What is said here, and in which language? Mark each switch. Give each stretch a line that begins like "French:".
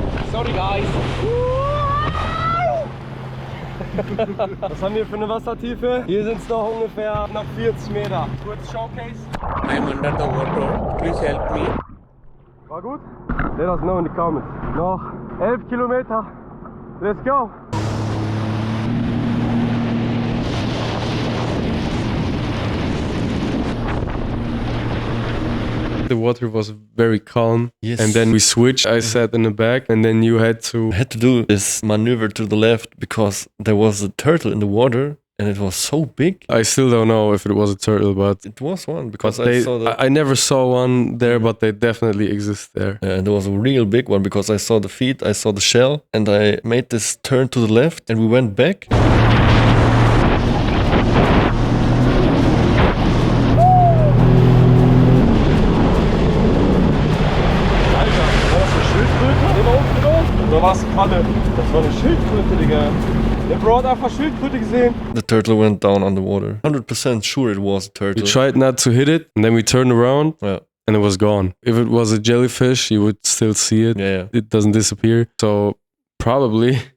English: Sorry guys.
German: Was haben wir für eine Wassertiefe? Hier sind es noch ungefähr knapp 40 Meter. Kurz Showcase.
English: I'm under the water. Please help me.
German: War gut?
English: Let us know in the comments.
German: Noch 11 Kilometer.
English: Let's go! The water was very calm. Yes. And then we switched. I sat in the back and then you had to do this maneuver to the left because there was a turtle in the water and it was so big. I still don't know if it was a turtle, but it was one because I never saw one there, but they definitely exist there. Yeah, there was a real big one because I saw the feet, I saw the shell, and I made this turn to the left and we went back.
German: Oder war es eine Qualle? Das war eine Schildkröte, Digga. Der Bro hat einfach Schildkröte gesehen.
English: The turtle went down on the water. 100% sure it was a turtle. We tried not to hit it, and then we turned around. Yeah. and it was gone. If it was a jellyfish, you would still see it. Yeah. It doesn't disappear. So probably.